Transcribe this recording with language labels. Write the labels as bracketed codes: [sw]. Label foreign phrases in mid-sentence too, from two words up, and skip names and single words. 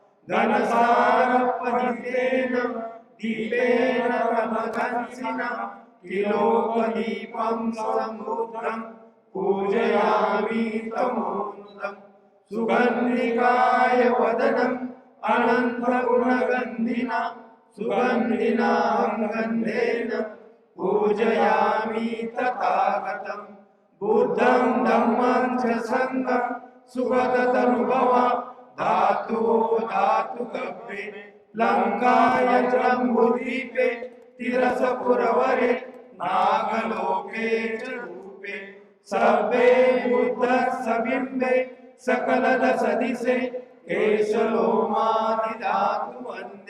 [pi] घनसारपरितेन दीपेन प्रमथंसिना तिलोकदीपं समुद्रं पूजयामि तमोनुदम्। सुगन्धिकाय वदनम् अनन्तगुणगन्धिना सुगन्धिनां गन्धेन पूजयामि तथागतम्। बुद्धं धम्मं च संघं सुगततनुभवा धातु धातुकव्ये लंकाय जम्बूद्वीपे तिरसपुरवरे नागलोके च रूपे। सभ्ये बुद्धस्सबिम्बे सकलदशदिशे केशलोमादिधातु वन्दे।